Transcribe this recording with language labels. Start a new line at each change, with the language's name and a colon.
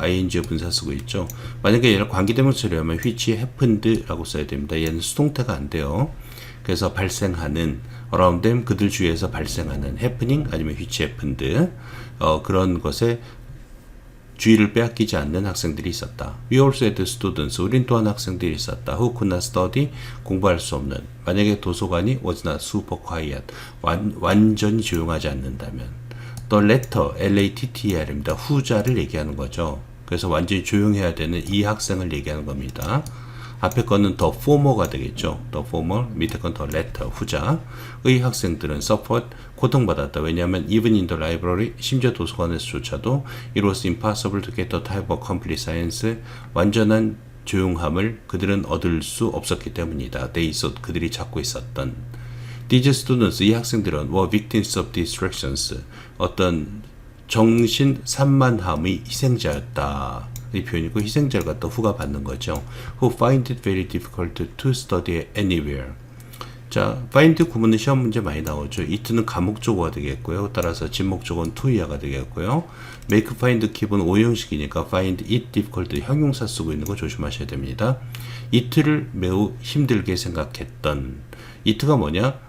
Korean: ing 분사 쓰고 있죠. 만약에 얘를 관계대명 처리하면
English: which happened
Korean: 라고 써야 됩니다. 얘는 수동태가 안 돼요. 그래서 발생하는,
English: around them,
Korean: 그들 주위에서 발생하는, happening 아니면
English: which happened,
Korean: 그런 것에 주의를 빼앗기지 않는 학생들이 있었다.
English: We also had students,
Korean: 우린 또한 학생들이 있었다.
English: Who could not study,
Korean: 공부할 수 없는. 만약에 도서관이
English: was not super quiet,
Korean: 완전히 조용하지 않는다면.
English: The latter, L-A-T-T-R입니다.
Korean: 후자를 얘기하는 거죠. 그래서 완전히 조용해야 되는 이 학생을 얘기하는 겁니다. 앞에 거는 the former가 되겠죠. the former, 밑에 건 the latter, 후자의 학생들은 suffered, 고통받았다. 왜냐하면
English: even in the library,
Korean: 심지어 도서관에서조차도
English: it was impossible to get the type of complete silence,
Korean: 완전한 조용함을 그들은 얻을 수 없었기 때문이다.
English: They sought,
Korean: 그들이 찾고 있었던.
English: These students,
Korean: 이 학생들은
English: were victims of distractions,
Korean: 어떤 정신 산만함의 희생자였다. 이 표현이고, 희생자를 갖다 후가 받는 거죠.
English: Who find it very difficult to study anywhere.
Korean: 자, find 구문은 시험 문제 많이 나오죠. it는 가목조어가 되겠고요. 따라서 진목조어는 to 이하가 되겠고요. make, find, keep은 오형식이니까 find it difficult 형용사 쓰고 있는 거 조심하셔야 됩니다. it를 매우 힘들게 생각했던. it가 뭐냐?